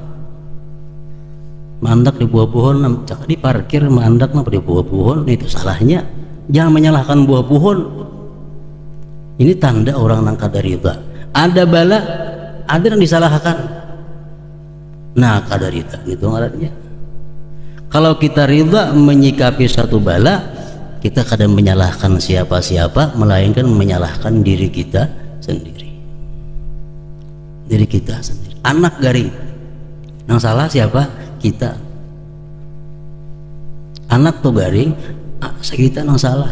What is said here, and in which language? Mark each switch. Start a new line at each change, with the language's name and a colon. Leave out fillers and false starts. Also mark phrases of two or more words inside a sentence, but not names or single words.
Indonesian: Mandak di buah pohon, di parkir mandak di buah pohon, itu salahnya. Jangan menyalahkan buah pohon. Ini tanda orang yang kada ridha. Ada bala, ada yang disalahkan. Nah kada ridha itu ngarannya. Kalau kita ridha menyikapi satu bala, kita kadang menyalahkan siapa-siapa, melainkan menyalahkan diri kita sendiri. Diri kita sendiri. Anak garing, yang salah siapa? Kita. Anak tuh garing, kita yang salah.